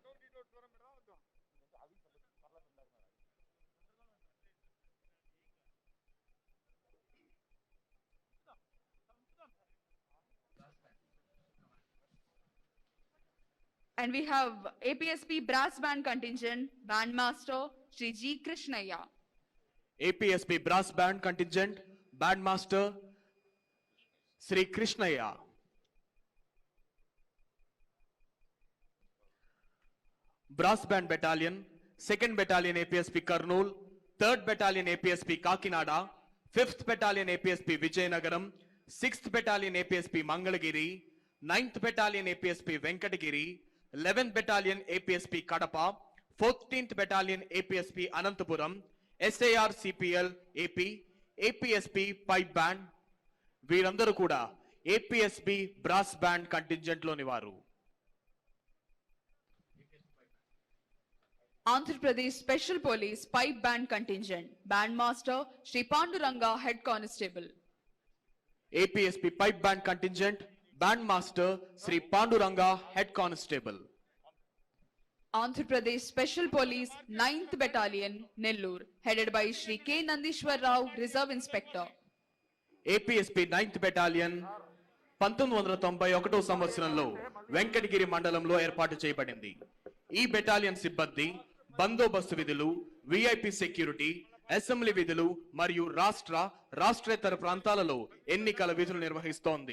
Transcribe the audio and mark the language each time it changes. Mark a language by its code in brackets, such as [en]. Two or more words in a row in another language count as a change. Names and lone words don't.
[en] And we have APSP Brass Band Contingent, Bandmaster Sri G. Krishnaya. APSP Brass Band Contingent, Bandmaster Sri Krishnaya. Brass Band Battalion, 2nd Battalion APSP Kurnool, 3rd Battalion APSP Kakinada, 5th Battalion APSP Vijayanagaram, 6th Battalion APSP Mangalagiri, 9th Battalion APSP Venkatagiri, 11th Battalion APSP Kadapa, 14th Battalion APSP Anantapuram, SAR CPL AP, APSP Pipe Band, [te] వీరందరూ కూడా ఏపీఎస్పి బ్రాస్ బ్యాండ్ కంటింజెంట్ లోని వారు. [en] Andhra Pradesh Special Police Pipe Band Contingent, Bandmaster Sri Panduranga, Head Constable. [te] ఏపీఎస్పి పైప్ బ్యాండ్ కంటింజెంట్, [en] band master [te] శ్రీ పాండురంగా, [en] head constable. Andhra Pradesh Special Police 9th Battalion, Nellore, headed by Sri K. Nandishwar Rao, Reserve Inspector. [te] ఏపీఎస్పి 9th బెటాలియన్ 1991 సంవత్సరంలో వెంకటగిరి మండలంలో ఏర్పాటు చేయబడింది. ఈ బెటాలియన్ సిబ్బంది బందోబస్తు విధులు, [en] VIP security, [te] అసెంబ్లీ విధులు మరియు రాష్ట్రేతర ప్రాంతాలలో ఎన్నికల విధులు నిర్వహిస్తోంది.